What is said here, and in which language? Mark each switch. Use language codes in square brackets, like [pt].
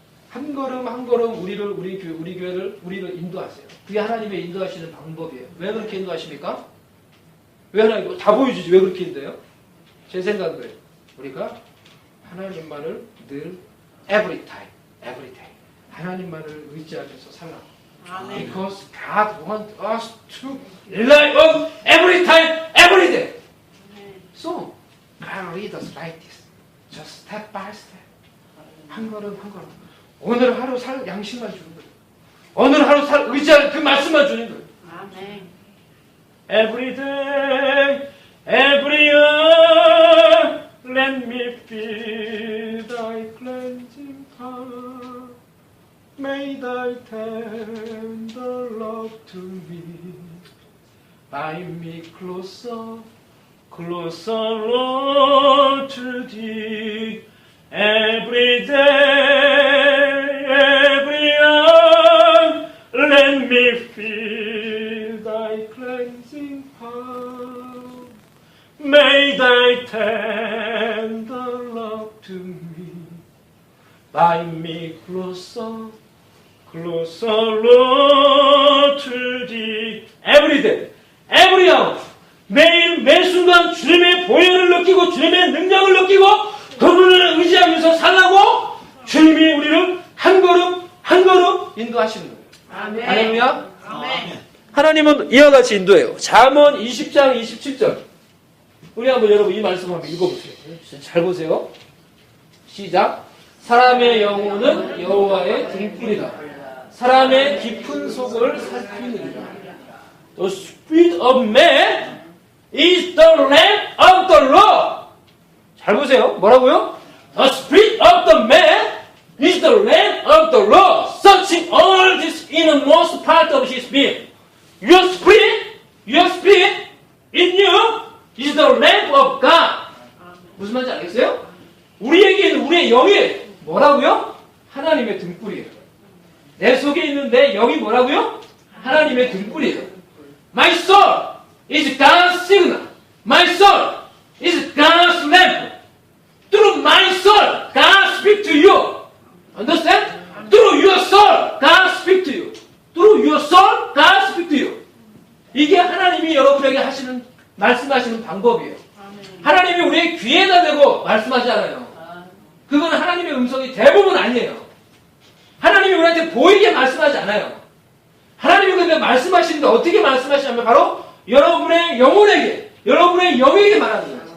[ko] 한 걸음 우리 교회를 인도하세요. 그게 하나님의 인도하시는 방법이에요. 왜 그렇게 인도하십니까? 왜 하나님 다 보여주지 왜 그렇게 인도해요? 제 생각은 우리가 하나님만을 늘 [en] every time [ko] 하나님만을 의지하면서 살라고. 아멘. [en] Because God wants us to rely on every time, every day. So God lead us like this, just step by step. [ko] 한 걸음. 오늘 하루 살 양식만 주는 거예요. 오늘 하루 살 의지할 그 말씀만 주는 거예요. 아멘. [en] Every day, every hour, let me feel thy cleansing power. May thy tender love to me bind me closer, Lord, to thee. Every day, every hour, let me feel thy cleansing power. May thy tender love to me bind me closer, Lord, to thee. Every day, every hour. [ko] 매일 매순간 주님의 보혈을 느끼고 주님의 능력을 느끼고 그분을 의지하면서 살라고 주님이 우리를 한 걸음 인도하시는 거예요. 아멘. 할렐루야. 아멘. 하나님은 이와 같이 인도해요. 잠언 20장 27절. 우리 한번 여러분 이 말씀 한번 읽어보세요. 잘 보세요. 시작. 사람의 영혼은 여호와의 등불이다. 사람의 깊은 속을 살피느니라. [en] The spirit of man is the lamp of the Lord. [ko] 잘 보세요. 뭐라고요? [en] The spirit of the man is the lamp of the Lord, searching all this innermost part of his being. Your spirit in you is the lamp of God. [ko] 무슨 말인지 알겠어요? 우리의 영이 뭐라고요? 하나님의 등불이에요. 내 속에 있는 내 영이 뭐라고요? 하나님의 등불이에요. [en] My soul is God's signal. My soul is God's lamp. Through my soul, God speaks to you. Understand? Through your soul, God speaks to you. Through your soul, God speaks to you. [ko] 이게 하나님이 여러분에게 하시는, 말씀하시는 방법이에요. 하나님이 우리의 귀에다 대고 말씀하지 않아요. 그건 하나님의 음성이 대부분 아니에요. 하나님이 우리한테 보이게 말씀하지 않아요. 하나님이 근데 말씀하시는데 어떻게 말씀하시냐면 바로 여러분의 영혼에게, 여러분의 영에게 말하는 거예요.